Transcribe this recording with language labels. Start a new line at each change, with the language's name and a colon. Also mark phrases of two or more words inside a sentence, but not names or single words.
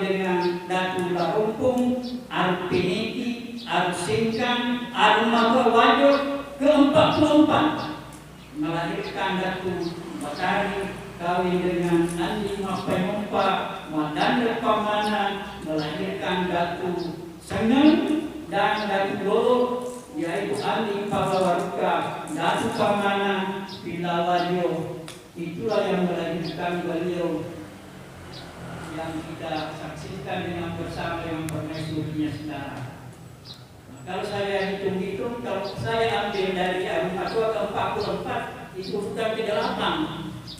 Indonesian: dengan Datu Larumpung Arpeniti Arsingkang Arumatua Wajo ke-44, melahirkan Datu Batari, kawin dengan Andi Mapayompa Madanda Pamana, melahirkan Datu Seneng dan Datu Lolo, yaitu Andi Pawawaruka Datu Pamana Pilawajo. Itulah yang melahirkan beliau yang kita saksikan dengan bersama dengan permaisurinya sekarang. Nah, kalau saya hitung-hitung, kalau saya ambil dari Arumatua ke-44, itu bukan ke 8.